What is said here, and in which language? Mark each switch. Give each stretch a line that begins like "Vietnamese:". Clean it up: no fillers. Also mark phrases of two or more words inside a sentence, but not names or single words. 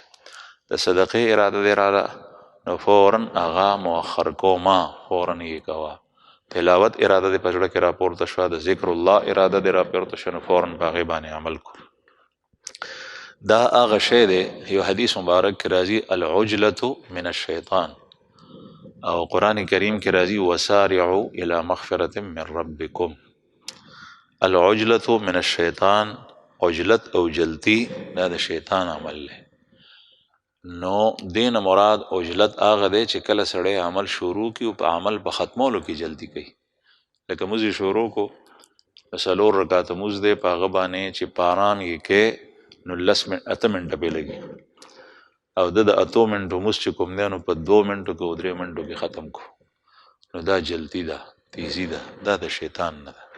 Pashto: د صدقې اراده دې راله نو فوراً هغه مؤخر کوما، فوراً یې کوه. تلاوت اراده دې په زړه کې راپورته شوه، د
Arabic: ذکر الله
Pashto: اراده دې راپورته شوه نو فوراً په هغې باندې عمل کو. دا هغه شی دی، یو حدیث مبارک کې راځي
Arabic: العجلة من الشیطان،
Pashto: او قرآن کریم کې راځي
Arabic: وسارعوا الى مغفرة من ربکم. العجلة من الشیطان،
Pashto: عجلت او جلتی دا د شیطان عمل دی. نو دین مراد عجلت هغه دی چې کله سړی عمل شروع کی او په عمل په ختمولو کې جلدی کوي. لکه موز شروع کو، 4 رکعاته موز دی، په هغه باندې چې پاران یې کې نو 8 منټه پې لګي، او د 8 منټو موز چې کوم دی نو په 2 منټو کې او 3 منټو کې ختم کو، نو دا جلدی ده، تیزی ده، دا د شیطان نه ده.